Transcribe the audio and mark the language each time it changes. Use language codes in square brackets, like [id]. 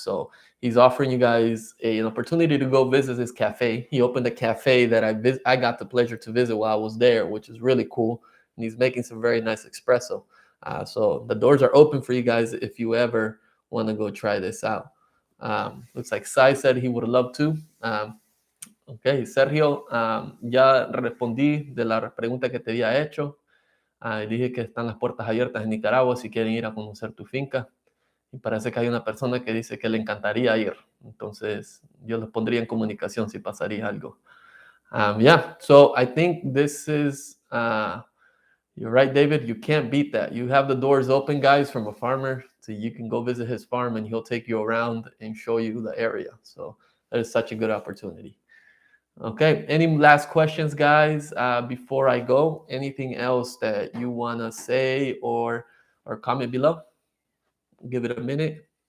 [en] So he's offering you guys an opportunity to go visit his cafe. He opened a cafe that I got the pleasure to visit while I was there, which is really cool, and he's making some very nice espresso. So the doors are open for you guys if you ever want to go try this out. Looks like Sai said he would love to. [es] Ok, Sergio, ya respondí de la pregunta que te había hecho. Dije que están las puertas abiertas en Nicaragua si quieren ir a conocer tu finca. Y parece que hay una persona que dice que le encantaría ir. Entonces, yo los pondría en comunicación si pasaría algo. [en] Yeah, so I think this is you're right, David. You can't beat that. You have the doors open, guys, from a farmer, so you can go visit his farm and he'll take you around and show you the area. So that is such a good opportunity. Okay. Any last questions, guys? Before I go, anything else that you wanna say or comment below? Give it a minute.